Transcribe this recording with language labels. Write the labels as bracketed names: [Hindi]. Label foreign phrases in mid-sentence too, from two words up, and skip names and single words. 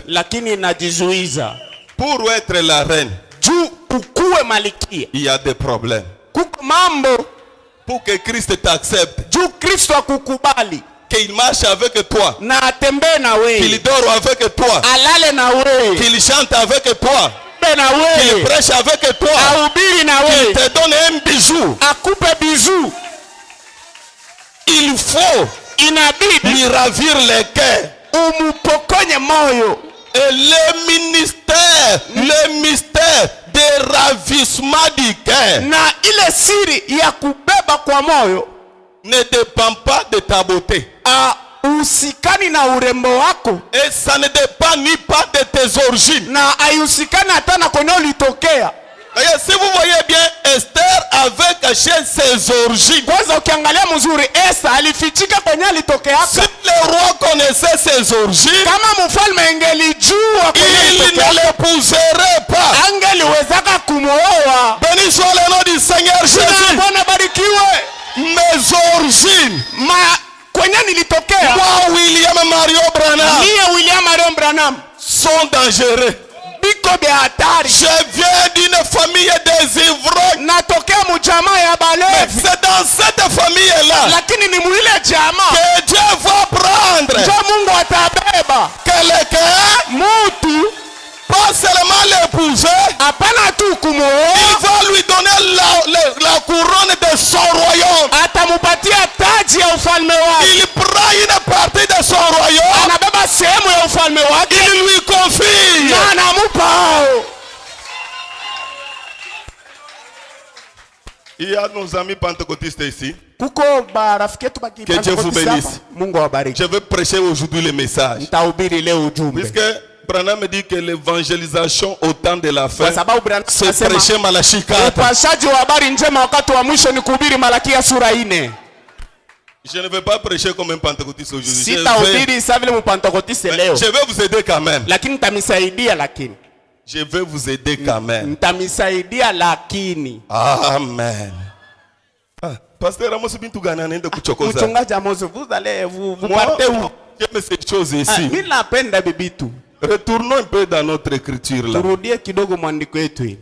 [Swahili] Lakini najizuiza. [French] Pour être la reine, [Swahili] juu ukuwe malikia, [French] il y a des problèmes. [Swahili] Kuko mambo. [French] Pour que Christ t'accepte, [Swahili] juu Kristo akukubali, [French] qu'il marche avec toi, [Swahili] na atembee na wewe, [French] qu'il dort avec toi, [Swahili] alale na wewe, [French] qu'il chante avec toi, [Swahili] na wewe, [French] qu'il prêche avec toi, [Swahili] ahubiri na wewe, [French] qu'il te donne un bijou, [Swahili] akupe bijou. [French] il faut lui ravir les cœurs. [Swahili] Umupokonye moyo. [French] Et le mystère de ravissement du cœur [Swahili] Na ile siri ya kubeba kwa moyo [French] ne dépend pas de ta beauté. [Swahili] Usikani na urembo wako. [French] Et ça ne dépend ni pas de tes origines. [Swahili] Na ayusikani hata na kwenye ulitokea. [French] Et si vous voyez bien, Esther avait caché ses origines. [Swahili] Kwanza ukiangalia mzuri, Esther alifichika kwenye alitokea. [French] Si le roi connaissait ses origines, [Swahili] kama mfalme angelijua [French] il ne l'épouserait pas. [Swahili] Angeliwezaka kumooa. [French] Béni soit le nom du Seigneur Jésus. [Swahili] Bwana barikiwe. [French] Mes origines, [Swahili] kwenye nilitokea, [French] moi William Mario Branham, [Swahili] niye William Mario Branham, [French] sont dangereux. [Swahili] Biko de hatari. [French] Je viens d'une famille des ivrognes. [Swahili] Natokea mjamaa ya balevi. [French] C'est dans cette famille-là [Swahili] lakini ni muile jamaa [French] que Dieu va prendre [Swahili] ndio Mungu atabeba [French] quelqu'un, [Swahili] mutu, [French] pas seulement l'épouser, [Swahili] hapana tu kumooa, [French] il va lui donner la couronne de son royaume. [Swahili] atamupatia taji ya ufalme wake. [French] Il prend une partie de son royaume, [Swahili] anabeba sehemu ya ufalme wake, [French] il lui confie. [Swahili] na anamupa. [French] Il y a nos amis pentecôtistes ici. [Swahili] Kuko barafiki yetu baki [French] Que Dieu vous bénisse. [Swahili] Mungu awabariki. [French] Je vais prêcher aujourd'hui le message. [Swahili] Nitahubiri leo ujumbe. [French] Puisque Branham me dit que l'évangélisation au temps de la fin, [Swahili] Kwa sababu Branham [French] c'est [Swahili] anasema [French] prêcher Malachie 4. [Swahili] upashaji wa habari njema wakati wa mwisho ni kuhubiri Malakia sura 4. [French] Je ne vais pas prêcher comme un pentecôtiste aujourd'hui. [Swahili] Sitahubiri sawa vile mpantekotiste leo. [French] Je vais vous aider quand même. [Swahili] Lakini nitamisaidia lakini. [French] Je vais vous aider quand même. [Swahili] Nitamisaidia lakini. Amen. Pasteur Amos Bintu Gana anaenda kuchokoza. Mchungaji Amos, [French] vous allez vous Moi, partez où? j'aime ces choses ici. [Swahili] Mimi napenda bibitu. [French] Retournons un peu dans notre écriture là. [Swahili] Turudie kidogo mwandiko yetu hili.